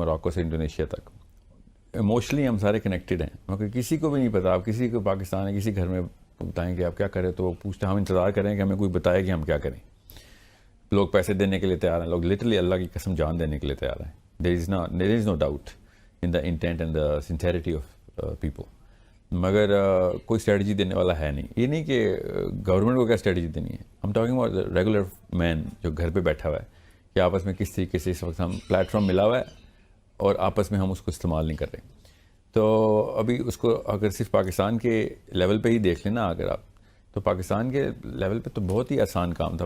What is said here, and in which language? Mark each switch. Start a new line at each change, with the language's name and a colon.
Urdu: موراکو سے انڈونیشیا تک ایموشنلی ہم سارے کنیکٹڈ ہیں, کیونکہ کسی کو بھی نہیں پتا. آپ کسی کو پاکستان ہے کسی گھر میں بتائیں کہ آپ کیا کریں تو وہ پوچھتے ہیں, ہم انتظار کریں کہ ہمیں کوئی بتائے کہ ہم کیا کریں. لوگ پیسے دینے کے لیے تیار ہیں, لوگ لٹرلی اللہ کی قسم جان دینے کے لیے تیار ہیں.
English: there is no doubt in the intent and the sincerity of people.
Urdu: مگر کوئی اسٹریٹجی دینے والا ہے نہیں. یہ نہیں کہ گورنمنٹ کو کیا اسٹریٹجی دینی ہے, ہم
English: talking about regular man
Urdu: جو گھر پہ بیٹھا ہوا ہے, کہ آپس میں کس طریقے سے اس وقت ہم پلیٹ فارم ملا ہوا ہے اور آپس میں ہم اس کو استعمال نہیں کر رہے. تو ابھی اس کو اگر صرف پاکستان کے لیول پہ ہی دیکھ لینا اگر آپ, تو پاکستان کے لیول پہ تو بہت ہی آسان کام تھا.